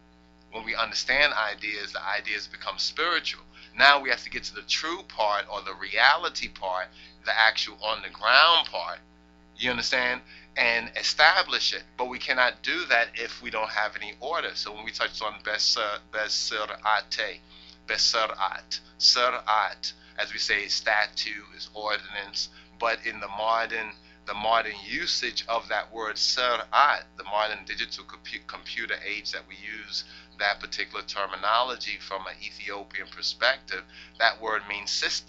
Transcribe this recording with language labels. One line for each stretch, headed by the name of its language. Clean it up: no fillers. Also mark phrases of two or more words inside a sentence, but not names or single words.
English: When we understand ideas, the ideas become spiritual. Now we have to get to the true part, or the reality part, the actual on the ground part, you understand, and establish it. But we cannot do that if we don't have any order. So when we touched on ShirAtu, beShirAtu. ShirAtu, as we say, statute, is ordinance, but in the modern usage of that word ShirAtu, the modern digital computer age that we use that particular terminology from an Ethiopian perspective, that word means system.